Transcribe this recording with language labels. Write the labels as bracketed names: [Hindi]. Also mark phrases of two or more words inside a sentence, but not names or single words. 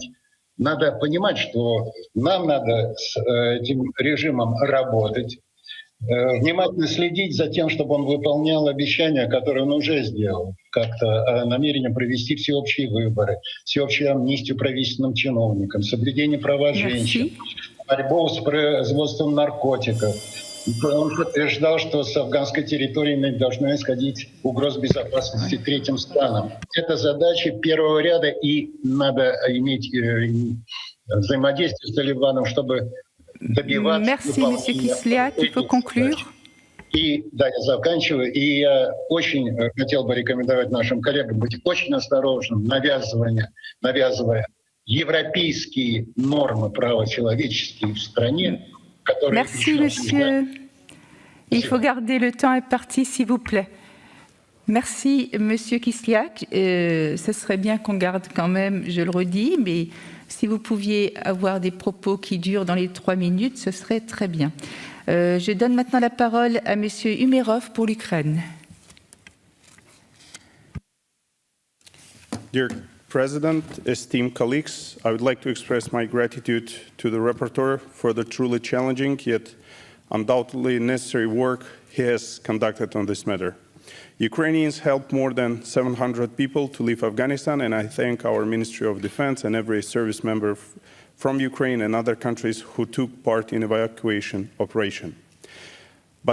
[Russian] Надо понимать, что нам надо с этим режимом работать, внимательно следить за тем, чтобы он выполнял обещания, которые он уже сделал, как-то намерение провести всеобщие выборы, всеобщую амнистию правительственным чиновникам, соблюдение права женщин, борьбу с производством наркотиков. Он подтверждал, что с афганской территории не должно исходить угроз безопасности третьим странам. Это задача первого ряда, и надо иметь взаимодействие с Талибаном, чтобы добиваться... [French] Merci, monsieur Kislyak. Il faut conclure. [Russian] И, да, я заканчиваю. И я очень хотел бы рекомендовать нашим коллегам быть очень осторожным, навязывая европейские нормы права человеческие в стране, которые... [French] Merci, monsieur. Il faut garder le temps imparti, s'il vous plaît. Merci, monsieur Kislyak. Ce serait bien qu'on garde quand même, je le redis, mais si vous pouviez avoir des propos qui durent dans les 3 minutes, ce serait très bien. Je donne maintenant la parole à monsieur Umerov pour l'Ukraine. [English] Dear President, esteemed colleagues, I would like to express my gratitude to the rapporteur for the truly challenging yet undoubtedly necessary work he has conducted on this matter. Ukrainians helped more than 700 people to leave Afghanistan, and I thank our Ministry of Defense and every service member from Ukraine and other countries who took part in evacuation operation.